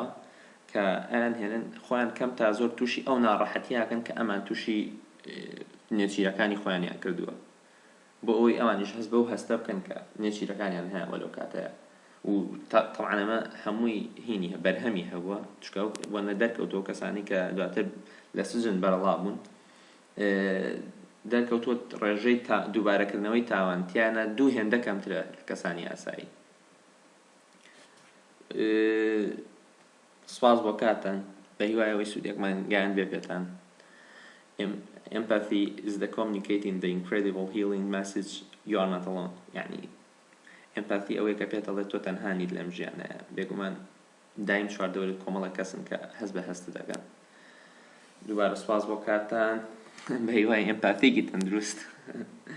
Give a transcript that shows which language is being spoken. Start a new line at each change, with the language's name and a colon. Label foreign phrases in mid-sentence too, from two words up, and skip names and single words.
Central Kurdish: کە ئەیان هێنن خۆیان کەم تا زۆر تووشی ئەو ناڕەحەتیاکەن کە ئەمان تووشی نێچیرەکانی خۆیانیان کردووە بۆ ئەوەی ئەوانیش هەست بەو هەستە بکەن کە نێچیرەکانیان هەیە وەلەو کاتەیە و طبعا ئەمە هەمووی هینی بەرهەمی هەبووە چکە وەنە دەرکەوتەوە کەسانی کە دواتر لە سجن بەرەڵا بوون دەرکەوتووە ڕێژەی دووبارەکردنەوەی تاوانتیانە دوو هێندە کەمترە کەسانی ئاسایی سپاس بۆ کاتان بە هیوایەوەی سوودێکمان گیان بێ پێتان
English: Empathy is the communicating the incredible healing message you are not alone
Central Kurdish: يعني ئەمپاتی ئەوەیە کە پێت دەڵێت تۆ تەنها نیت لەم ژیانەیە بێگومان دایم چواردەوەرت کۆمەڵە کەسن کە هەست بە هەست دەکەن دووبارە سوپاس بۆ کاتتان بە هیوای ئەمپاتیکی تەندروست